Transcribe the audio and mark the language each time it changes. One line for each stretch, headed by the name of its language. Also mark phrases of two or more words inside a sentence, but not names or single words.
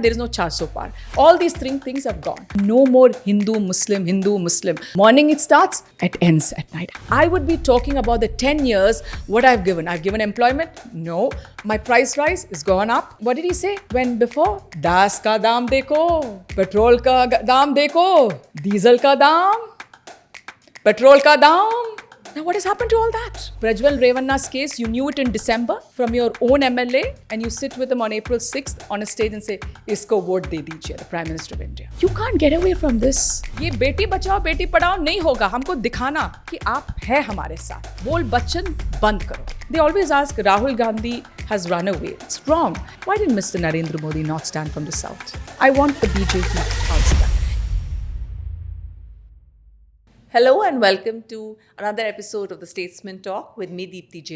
English: There is no 400 par. All these three things have gone. No more Hindu, Muslim, Hindu, Muslim. Morning it starts, it ends at night. I would be talking about the 10 years, what I've given. I've given employment? No. My price rise is gone up. What did he say? When before?
Hindi: दस का दाम देखो। पेट्रोल का दाम देखो. डीज़ल का दाम। पेट्रोल का दाम.
English: Now what has happened to all that? Prajwal Revanna's case, you knew it in December from your own MLA and you sit with him on April 6th on a stage and say,
Hindi: इसको वोट दे दीजिए,
English: the Prime Minister of India. You can't get away from this.
Hindi: ये बेटी बचाओ बेटी पढ़ाओ नहीं होगा. हमको दिखाना कि आप है हमारे साथ. बोल बच्चन बंद करो.
English: They always ask, Rahul Gandhi has run away. It's wrong. Why did Mr. Narendra Modi not stand from the south? I want the BJP house back. Hello and welcome to another episode of the Statesman Talk with me, Deepthi J.